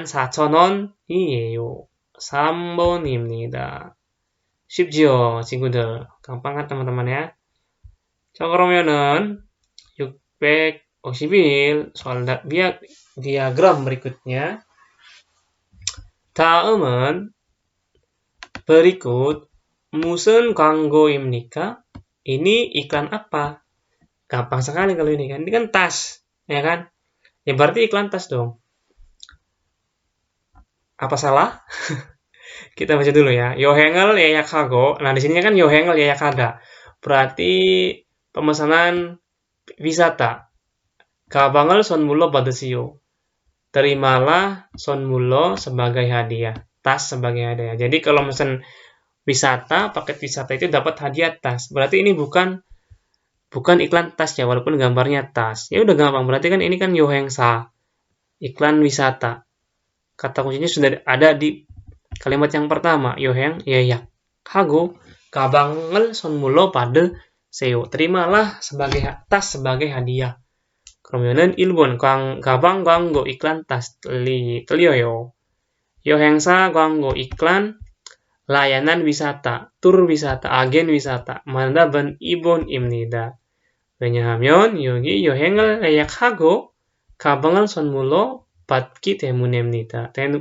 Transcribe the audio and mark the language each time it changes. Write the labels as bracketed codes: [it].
[ko] 14,000원이에요. 3번입니다. 쉽지요, 친구들. [id] gampang kan teman-teman ya? [ko] 자, 그러면은 651 [id] soal diagram berikutnya. [ko] 다음은 berikut 무슨 광고입니까? [id] Ini iklan apa? Gampang sekali kalau ini kan. Ini kan tas, ya kan? Ya berarti iklan tas dong. Apa salah? Kita baca dulu ya. [ko] 여행을 예약하고. [id] Nah, di sini kan [ko] 여행을 예약하다. [id] Berarti pemesanan wisata. [ko] 가방을 선물로 받으시오. [id] Terimalah 선물로 sebagai hadiah. Tas sebagai hadiah. Jadi kalau pesan wisata, paket wisata itu dapat hadiah tas. Berarti ini bukan iklan tas ya, walaupun gambarnya tas. Ya udah gampang. Berarti kan ini kan 여행사. Iklan wisata. Kata kuncinya sudah ada di kalimat yang pertama, [ko] 여행 예약하고 가방을 선물로 받으세요. [id] Terimalah tas sebagai hadiah. [ko] 그러면은 1번 가방 광고 [id] iklan tas [ko] 틀려요. 여행사 광고 [id] iklan layanan wisata, tur wisata, agen wisata. [ko] 정답은 2번입니다. 왜냐하면 여기 여행을 예약하고 가방을 선물로 받기 때문입니다.